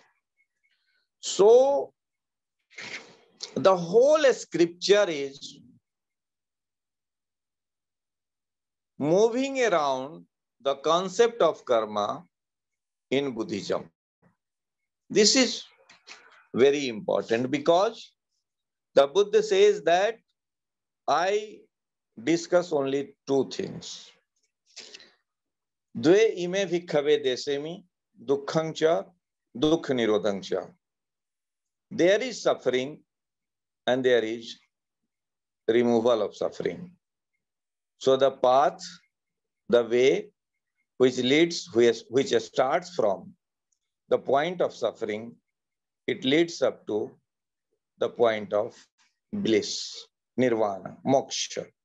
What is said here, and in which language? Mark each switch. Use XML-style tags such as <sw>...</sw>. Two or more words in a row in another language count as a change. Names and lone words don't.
<en>So, the whole scripture is moving around the concept of karma in Buddhism. This is very important because the Buddha says that I discuss only two things.</en> <pi>Dve ime bhikkhave desemi dukkhang cha dukh nirodhang cha.</pi> <en>There is suffering and there is removal of suffering. So the path, the way which leads, which starts from the point of suffering, it leads up to the point of bliss, nirvana, moksha.</en>